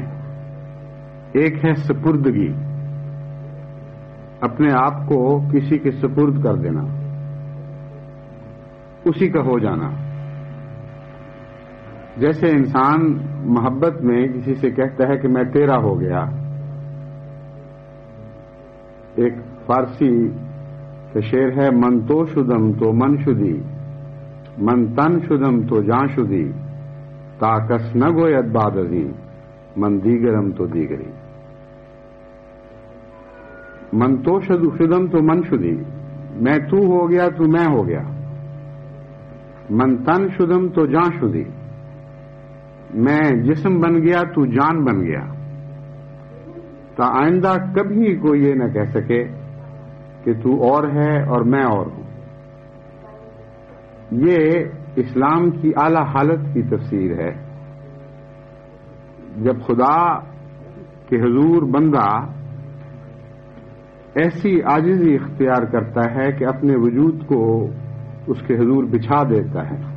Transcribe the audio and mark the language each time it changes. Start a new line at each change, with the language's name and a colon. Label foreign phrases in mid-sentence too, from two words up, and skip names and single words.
Urdu: ایک ہے سپردگی، اپنے آپ کو کسی کے سپرد کر دینا، اسی کا ہو جانا. جیسے انسان محبت میں کسی سے کہتا ہے کہ میں تیرا ہو گیا. ایک فارسی کا شعر ہے،
Persian: من تو شدم تو من شدی، من تن شدم تو جان شدی، تا کس نہ گوید بعد ازیں، من دیگرم تو دیگری. من تو شدم تو من شدی،
Urdu: میں تو ہو گیا تو میں ہو گیا.
Persian: من تن شدم تو جان شدی،
Urdu: میں جسم بن گیا تو جان بن گیا. تا آئندہ کبھی کوئی یہ نہ کہہ سکے کہ تو اور ہے اور میں اور ہوں. یہ اسلام کی اعلی حالت کی تفسیر ہے، جب خدا کے حضور بندہ ایسی عاجزی اختیار کرتا ہے کہ اپنے وجود کو اس کے حضور بچھا دیتا ہے،